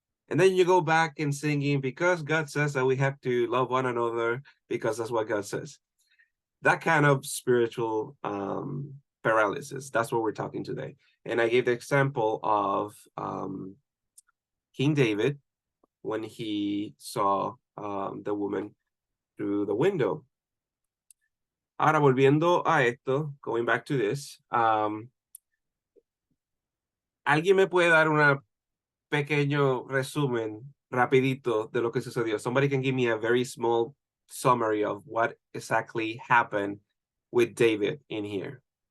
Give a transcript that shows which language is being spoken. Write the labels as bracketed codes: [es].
[en] And then you go back and singing because God says that we have to love one another because that's what God says. That kind of spiritual paralysis. That's what we're talking today. And I gave the example of King David when he saw the woman through the window. [es] Ahora, volviendo a esto, [en] going back to this, [es] ¿alguien me puede dar un pequeño resumen rapidito de lo que sucedió? [en] Somebody can give me a very small summary of what exactly happened with David in here.